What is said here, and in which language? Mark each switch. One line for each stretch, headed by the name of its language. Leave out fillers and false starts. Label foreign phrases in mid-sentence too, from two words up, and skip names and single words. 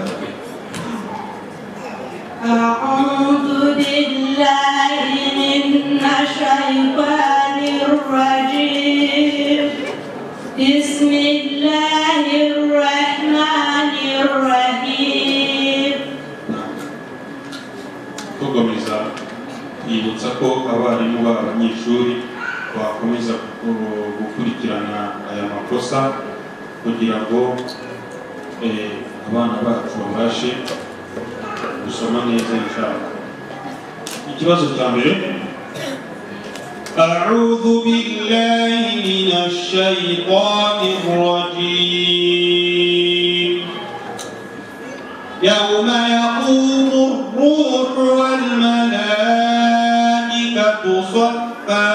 Arabic: أعوذ بالله من الشيطان الرجيم. بسم الله الرحمن الرحيم.
Kinyarwanda: tugamiriza yibutsa ko abarimu b'abanyeshuri bakomeza gukurikirana aya makosa kugira ngo abana bacu babashe gusoma neza inshallah. Ikibazo cya mbere,
Arabic: أعوذ بالله من الشيطان الرجيم. يوم يقوم الروح والملائكة صفا.